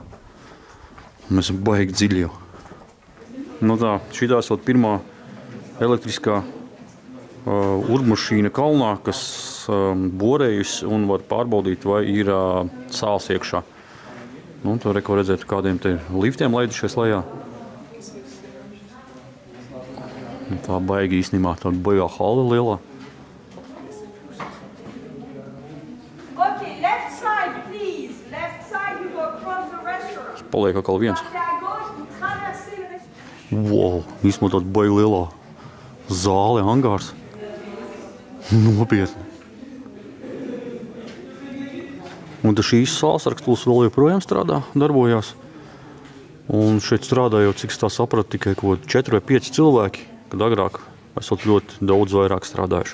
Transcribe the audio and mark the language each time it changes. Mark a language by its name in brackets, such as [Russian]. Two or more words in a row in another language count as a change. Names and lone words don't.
[Latvian] Mēs esam baigi dziļi jau. Nu tā, šitā esot pirmā elektriskā urbmašīna kalnā, kas borējusi un var pārbaudīt, vai ir sāls iekšā. Nu, to reko redzēt, kādiem te liftiem laidušies lejā. Tā baigi īstenībā, tāda baigā hala lielā. [English] Okay, left side, please. Left side, you go across the restaurant. [Latvian] Paliek atkal viens. [French] Passez à gauche, vous traversez le restaurant. [Latvian] Wow, īstenībā tāda baigi lielā zāle, angārs. Nopietni. Un šīs sālsrakstulis vēl joprojām strādā, darbojās. Un šeit strādājot, cik es tā sapratu, tikai 4 vai 5 cilvēki, kad agrāk esot ļoti daudz vairāk strādājuši.